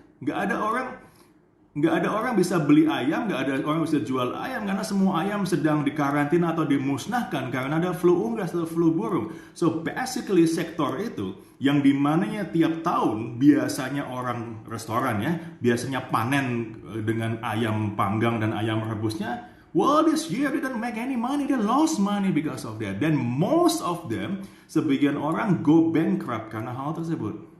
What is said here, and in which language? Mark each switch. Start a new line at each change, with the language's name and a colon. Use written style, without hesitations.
Indonesian: Nggak ada orang bisa beli ayam, nggak ada orang bisa jual ayam karena semua ayam sedang dikarantina atau dimusnahkan karena ada flu unggas atau flu burung. So basically sektor itu yang dimananya tiap tahun biasanya orang restoran ya, biasanya panen dengan ayam panggang dan ayam rebusnya.
English: Well, this year they didn't make any money, they lost money because of that. Then most of them,
Indonesian: sebagian orang
English: go bankrupt
Indonesian: karena hal tersebut.